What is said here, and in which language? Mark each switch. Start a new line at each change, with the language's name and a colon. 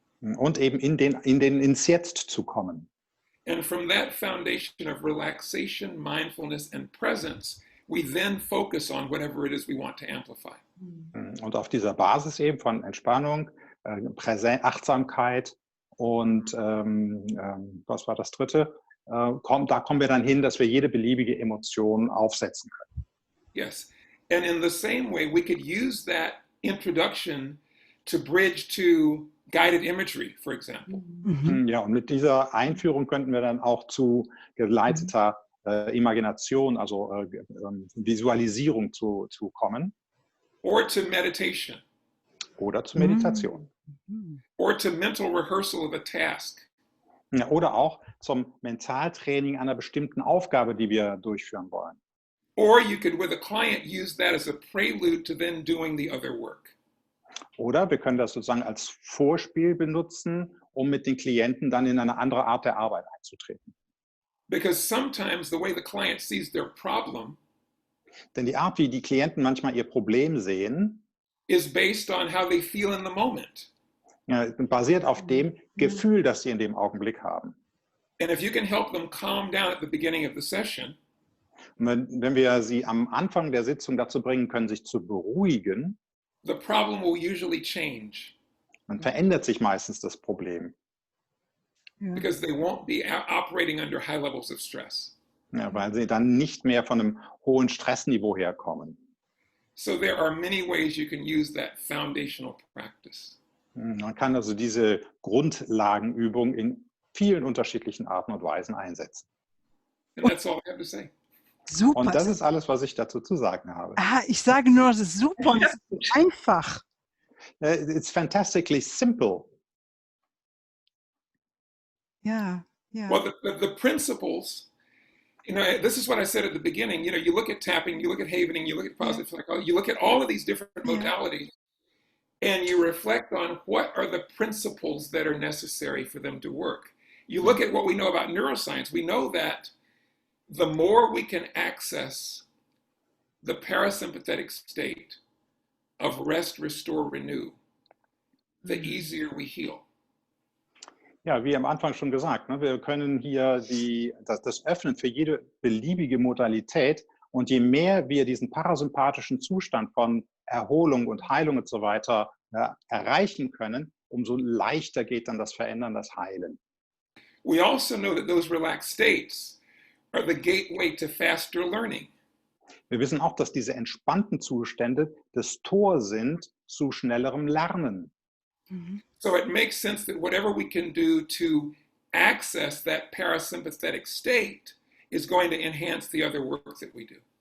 German: Und eben ins Jetzt zu kommen.
English: And from that foundation of relaxation, mindfulness, and presence, we then focus on whatever it is we want to amplify.
German: Und auf dieser Basis eben von Entspannung, Achtsamkeit und was war das dritte? Da kommen wir dann hin, dass wir jede beliebige Emotion aufsetzen können.
English: Yes. And in the same way, we could use that introduction to bridge to guided imagery, for example.
German: Ja, und mit dieser Einführung könnten wir dann auch zu geleiteter Imagination, also Visualisierung zu kommen.
English: Or to meditation.
German: Oder zur Meditation.
English: Or to mental rehearsal of a task.
German: Ja, oder auch zum Mentaltraining einer bestimmten Aufgabe, die wir durchführen wollen.
English: Or you could, with a client, use that as a prelude to then doing the other work.
German: Oder wir können das sozusagen als Vorspiel benutzen, um mit den Klienten dann in eine andere Art der Arbeit einzutreten.
English: Because sometimes the way the client sees their problem
German: Denn die Art, wie die Klienten manchmal ihr Problem sehen,
English: is based on how they feel in the moment.
German: ja, basiert auf dem Gefühl, das sie in dem Augenblick haben.
English: And if you can help them calm down at the beginning of the session,
German: Und wenn wir sie am Anfang der Sitzung dazu bringen können, sich zu beruhigen,
English: the problem will usually change
German: dann verändert sich meistens das Problem.
English: because they won't be operating under high levels of stress.
German: Ja, weil sie dann nicht mehr von einem hohen Stressniveau herkommen.
English: So there are many ways you can use that foundational practice.
German: Man kann also diese Grundlagenübung in vielen unterschiedlichen Arten und Weisen einsetzen.
English: And that's all I have to say.
German: Super. Und das ist alles, was ich dazu zu sagen habe. Ich sage nur, das ist super und es ist einfach.
English: It's fantastically simple.
German: Ja, ja.
English: Well, the principles, this is what I said at the beginning. You look at tapping, you look at havening, you look at positive psychology, you look at all of these different modalities, and you reflect on what are the principles that are necessary for them to work. You look at what we know about neuroscience. We know that the more we can access the parasympathetic state of rest, restore, renew, the easier we heal.
German: Ja, wie am Anfang schon gesagt, ne, wir können hier das öffnen für jede beliebige Modalität. Und je mehr wir diesen parasympathischen Zustand von Erholung und Heilung und so weiter erreichen können, umso leichter geht dann das Verändern, das Heilen.
English: We also know that those relaxed states are the gateway to faster learning.
German: Wir wissen auch, dass diese entspannten Zustände das Tor sind zu schnellerem Lernen.
English: So it makes sense that whatever we can do to access that parasympathetic state is going to enhance the other work that we do.